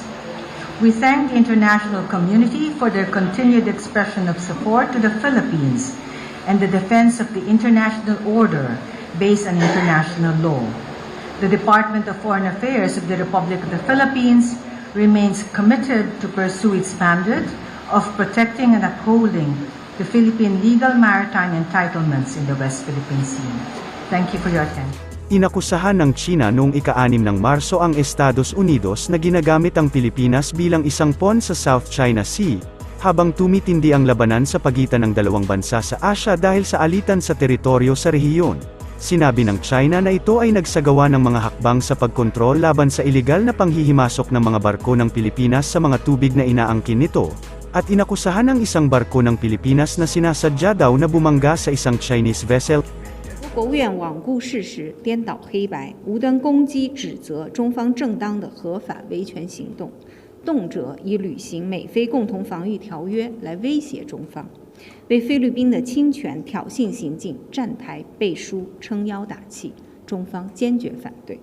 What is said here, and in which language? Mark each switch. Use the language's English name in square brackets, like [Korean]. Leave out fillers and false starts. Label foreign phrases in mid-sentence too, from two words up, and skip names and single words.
[English] We thank the international community for their continued expression of support to the Philippines and the defense of the international order based on international law. The Department of Foreign Affairs of the Republic of the Philippines remains committed to pursue its mandate of protecting and upholding the Philippine legal maritime entitlements in the West Philippine Sea. Thank you for your attention. [Filipino] Inakusahan ng China noong ika-6 ng Marso ang Estados Unidos na ginagamit ang Pilipinas bilang isang pawn sa South China Sea, habang tumitindi ang labanan sa pagitan ng dalawang bansa sa Asia dahil sa alitan sa teritoryo sa rehiyon. Sinabi ng China na ito ay nagsagawa ng mga hakbang sa pagkontrol laban sa ilegal na panghihimasok ng mga barko ng Pilipinas sa mga tubig na inaangkin nito, at inakusahan ang isang barko ng Pilipinas na sinasadya daw na bumangga sa isang [English] Chinese vessel. [Chinese] 国务院罔顾事实、颠倒黑白、无端攻击指责中方正当的合法维权行动，动辄以履行美菲共同防御条约来威胁中方，为菲律宾的侵权挑衅行径站台背书、撑腰打气，中方坚决反对。